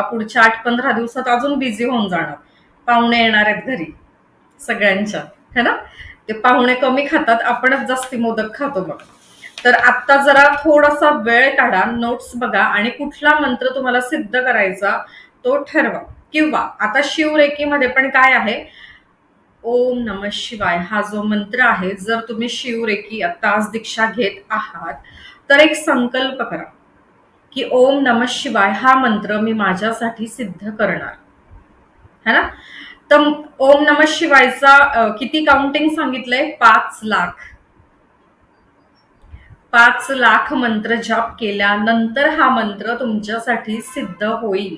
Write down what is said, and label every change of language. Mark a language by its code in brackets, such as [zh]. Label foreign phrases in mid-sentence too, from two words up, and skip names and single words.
[mr] पुढच्या 8-15 दिवसात अजून बिझी होऊन जाणार. पाहुणे येणार आहेत घरी सगळ्यांच्या, [hi] है ना? [mr] ते पाहुणे कमी खातात, आपणच जास्ती मोदक खातो मग. तर आत्ता जरा थोडासा वेळ काढा, नोट्स बघा आणि कुठला मंत्र तुम्हाला सिद्ध करायचा तो ठरवा. किंवा आता शिवरेकीमध्ये पण काय आहे, [sa] ओम नमः शिवाय [mr] हा जो मंत्र आहे, जर तुम्ही शिवरेकी आता आज दीक्षा घेत आहात, तर एक संकल्प करा की [sa] ओम नमः शिवाय [mr] हा मंत्र मी माझ्यासाठी सिद्ध करणार, [hi] है ना? [mr] तर [sa] ओम नमः शिवायचा [mr] किती काउंटिंग सांगितलंय? 5,00,000. 5,00,000 मंत्र जाप केल्यानंतर हा मंत्र तुमच्यासाठी सिद्ध होईल.